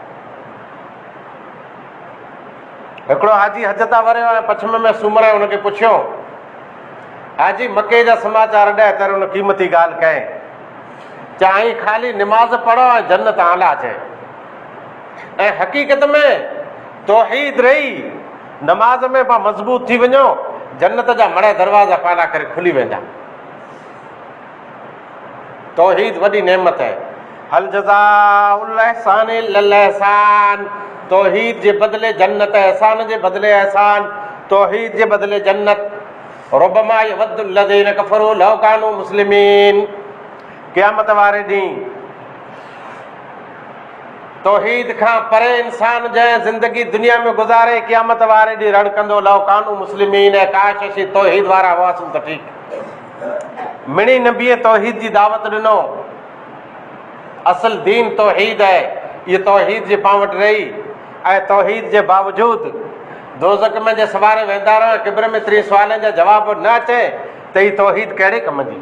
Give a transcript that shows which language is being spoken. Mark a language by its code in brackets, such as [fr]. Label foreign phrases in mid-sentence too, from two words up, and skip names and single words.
[sd] हिकिड़ो हाजी हज तां वरियो ऐं पछम में सूमर हुनखे पुछियो, हाजी मके जा समाचार ॾे त हुन क़ीमती ॻाल्हि कयईं, चाहे ख़ाली निमाज़ पढ़ो ऐं जन्नत आला चए। ऐं हक़ीक़त में तौहीद रही नमाज़ में पाण मज़बूत थी वञो, जन्नत जा मड़े दरवाज़ा पाला करे खुली वेंदा। तौहीद वॾी नेमत आहे। [ar] هل جزاء الإحسان إلا الإحسان. [sd] तौहीद जे बदिले जन्नत, एहसान जे बदिले एहसान, तौहीद जे बदिले जन्नत। [ar] ربما يود الذين كفروا لو كانوا مسلمين. [sd] क़यामत वारे ॾींहुं तौहीद खां परे इंसान जंहिं ज़िंदगी दुनिया में गुज़ारे क़यामत वारे ॾींहुं रण कंदो [ar] لو كانوا مسلمين. [sd] ऐं काश असीं तौहीद वारा हुआसीं त ठीकु। मिणी नबीअ तौहीद जी दावत ॾिनो। असल दीन तौहीद आहे। इहा तौहीद जे पां वटि रही ऐं तौहीद जे बावजूद दोज़ख में जे सवारे वेंदा रहो, क़िब्र में 30 सुवालनि जा जवाब न अचे त ही तौहीद कहिड़े कम जी।